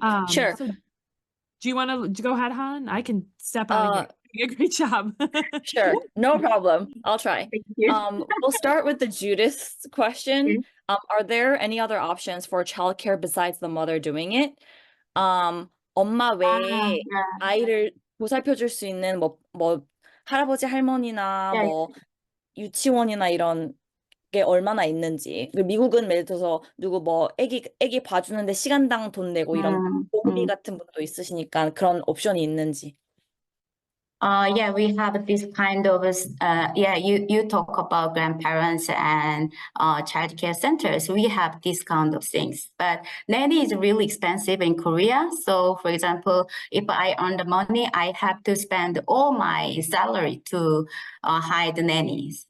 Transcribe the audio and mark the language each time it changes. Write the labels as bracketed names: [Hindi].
[English] Sure. So do you want to go ahead, Han? I can step out of here. A great job. Sure, no problem. I'll try. Thank you. We'll start with the Judith question. Are there any other options for childcare besides the mother doing it? [Korean] 엄마 외에 아이를 보살펴줄 수 있는 뭐 할아버지 할머니나 뭐 유치원이나 이런 게 얼마나 있는지. 미국은 예를 들어서 누구 뭐 애기 봐주는데 시간당 돈 내고 이런 보험비 같은 분도 있으시니까 그런 옵션이 있는지. [English] Yeah, we have this kind of, you talk about grandparents and childcare centers. We have this kind of things, but nanny is really expensive in Korea. So for example, if I earn the money, I have to spend all my salary to hire the nannies.